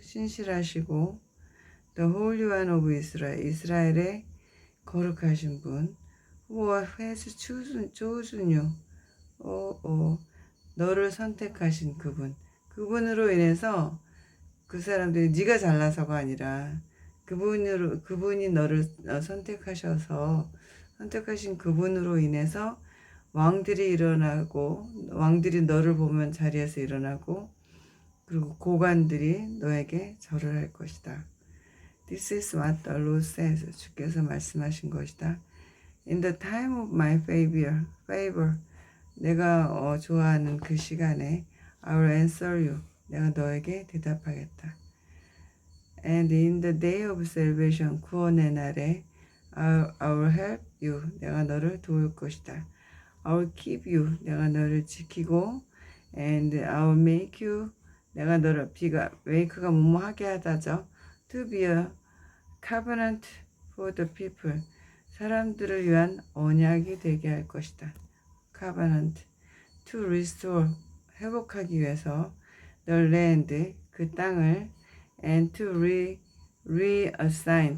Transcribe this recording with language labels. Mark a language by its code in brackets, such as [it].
[ko] 신실하시고 [en] the Holy One of Israel. [ko] 이스라엘의 거룩하신 분. [en] who has chosen you. [ko] 너를 선택하신 그분. 그분으로 인해서 그 사람들이 네가 잘나서가 아니라 그분이 너를 선택하셔서 선택하신 그분으로 인해서 왕들이 일어나고 왕들이 너를 보면 자리에서 일어나고 그리고 고관들이 너에게 절을 할 것이다. [en] This is what the Lord says. [ko] 주께서 말씀하신 것이다. [en] In the time of my favor. [ko] 내가 좋아하는 그 시간에 [en] I will answer you. [ko] 내가 너에게 대답하겠다. [en] And in the day of salvation, [ko] 구원의 날에 [en] I will help you. [ko] 내가 너를 도울 것이다. [en] I will keep you. [ko] 내가 너를 지키고 [en] and I will make you. [ko] 내가 너를 make가 뭐뭐하게 하다죠. [en] To be a covenant for the people. [ko] 사람들을 위한 언약이 되게 할 것이다. covenant. [en] To restore. [ko] 회복하기 위해서 [en] the land. [ko] 그 땅을 [en] and to reassign.